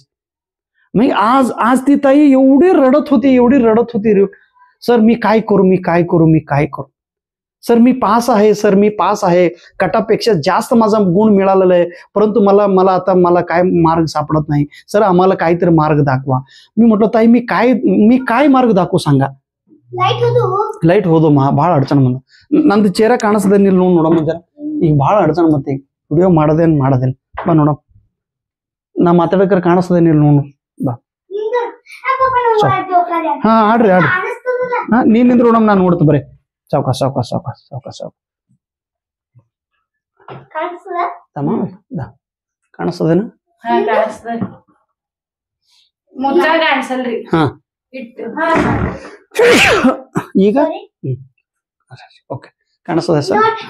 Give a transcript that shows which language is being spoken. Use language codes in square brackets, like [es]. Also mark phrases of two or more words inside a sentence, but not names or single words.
[mr] मग आज ती ताई एवढी रडत होती, सर मी काय करू, सर मी पास आहे, कटापेक्षा जास्त माझा गुण मिळालेला आहे, परंतु मला काय मार्ग सापडत नाही, सर आम्हाला काहीतरी मार्ग दाखवा. मी म्हटलं ताई मी काय मार्ग दाखवू सांगा. [kn] ಲೈಟ್ ಹೋದು ಭಾಳ ಅಡಚಣೆ ಬಂದು ನಂದು ಚೇರ ಕಾಣಿಸ್ತದೆ ನೀನು ನೋಡಮ್ಮ ಜರ ಈಗ ಭಾಳ ಅಡಚಣೆ ಮತ್ತೆ ವಿಡಿಯೋ ಮಾಡೋದೇನು ಬಾ ನೋಡಮ್ಮ ನಾ ಮಾತಾಡಕ್ರೆ ಕಾಣಿಸ್ತದೆ ನೀನು ನೋಡು ಬಾ. ಹಾ ಆಡ್ರಿ ಹಾ ನೀನ್ ನಿಂದ್ರು ನೋಡಮ್ಮ ನಾನು ನೋಡ್ತು ಬರೀ ಸಾವ್ಕಾಸ್ ಕಾಣಿಸ್ತದೇನ ಹಾ ಈಗ ಓಕೆ ಕಾಣಿಸ್ತದೆ ಸರ್.